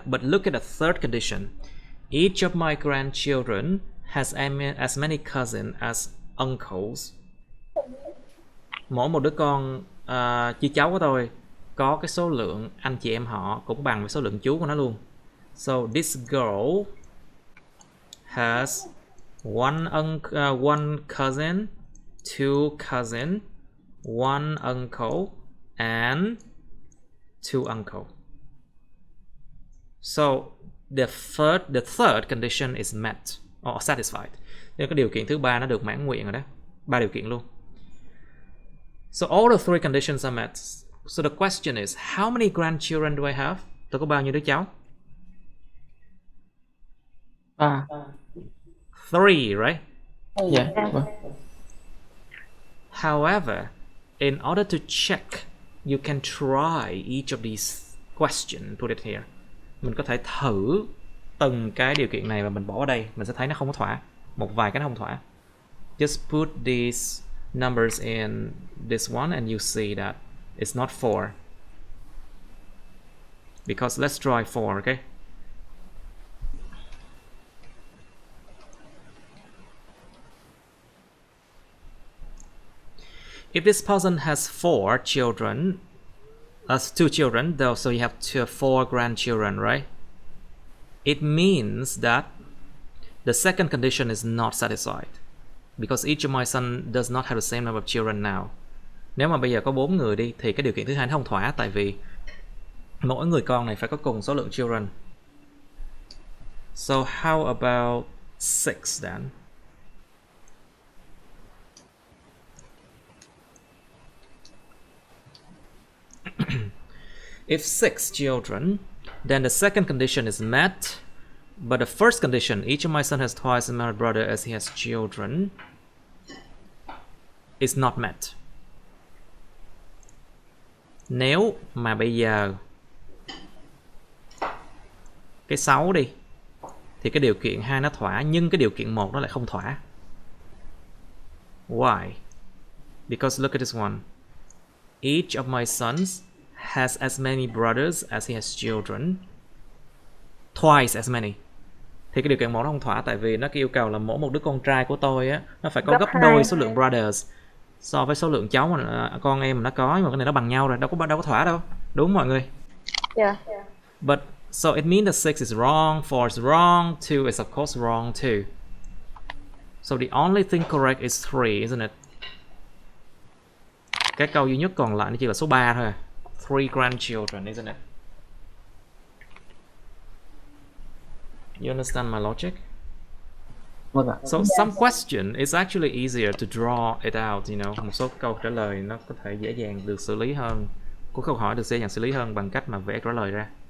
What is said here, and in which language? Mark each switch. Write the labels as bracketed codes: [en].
[en] But look at the third condition. Each of my grandchildren has as many cousins as uncles. [vi] Mỗi một đứa con chị cháu của tôi có cái số lượng anh chị em họ cũng bằng với số lượng chú của nó luôn. [en] So this girl has one cousin, two cousins, one uncle, and two uncle. So the third condition is met or satisfied. [vi] Nên cái điều kiện thứ ba nó được mãn nguyện rồi đó. 3 điều kiện luôn. [en] So all the 3 conditions are met. So the question is, how many grandchildren do I have? [vi] Tôi có bao nhiêu đứa cháu? 3. [en] 3, right? Yeah. Vâng. However, in order to check, you can try each of these questions, put it here. [vi] Mình có thể thử từng cái điều kiện này và mình bỏ ở đây, mình sẽ thấy nó không có thỏa. Một vài cái nó không thỏa. [en] Just put these numbers in this one and you see that it's not 4. Because let's try 4, okay? If this person has 4 children, 2 children, though, so you have 4 grandchildren, right? It means that the second condition is not satisfied because each of my sons does not have the same number of children now. [vi] Nếu mà bây giờ có 4 người đi thì cái điều kiện thứ hai nó không thỏa, tại vì mỗi người con này phải có cùng số lượng children. [en] So how about 6 then? If 6 children, then the second condition is met, but the first condition, each of my sons has twice as many brothers as he has children, is not met. [vi] Nếu mà bây giờ cái 6 đi thì cái điều kiện 2 nó thỏa, nhưng cái điều kiện 1 nó lại không thỏa. [en] Why? Because look at this one. Each of my sons has as many brothers as he has children. Twice as many. [vi] Thì cái điều kiện 1 nó không thỏa, tại vì nó yêu cầu là mỗi một đứa con trai của tôi á, nó phải có gấp đôi số lượng brothers so với số lượng cháu mà con em mà nó có, nhưng mà cái này nó bằng nhau rồi, đâu có thỏa đâu. Đúng mọi người? Yeah. [en] But so it means that 6 is wrong, 4 is wrong, 2 is of course wrong too. So the only thing correct is 3, isn't it? [vi] Cái câu duy nhất còn lại nó chỉ là số 3 thôi. [en] 3 grandchildren, isn't it? You understand my logic? [vi] Vâng ạ. [en] So some question is actually easier to draw it out, you know. [vi] Một số câu trả lời nó có thể dễ dàng được xử lý hơn. Của câu hỏi được dễ dàng xử lý hơn bằng cách mà vẽ trả lời ra.